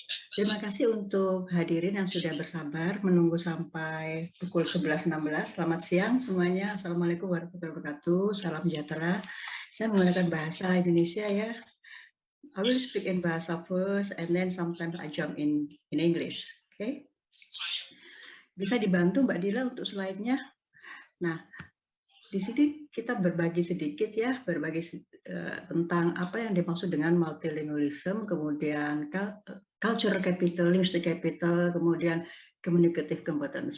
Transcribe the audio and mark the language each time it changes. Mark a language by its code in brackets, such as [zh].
[id] Terima kasih untuk hadirin yang sudah bersabar menunggu sampai pukul 11.16. Selamat siang semuanya. Assalamualaikum warahmatullahi wabarakatuh. Salam sejahtera. Saya menggunakan bahasa Indonesia ya. [en] I will speak in bahasa first and then sometimes I jump in English. Okay? [id] Bisa dibantu Mbak Dila untuk slide-nya? Nah, di sini kita berbagi sedikit ya, tentang apa yang dimaksud dengan multilingualism, kemudian cultural capital, linguistic capital, kemudian communicative competence.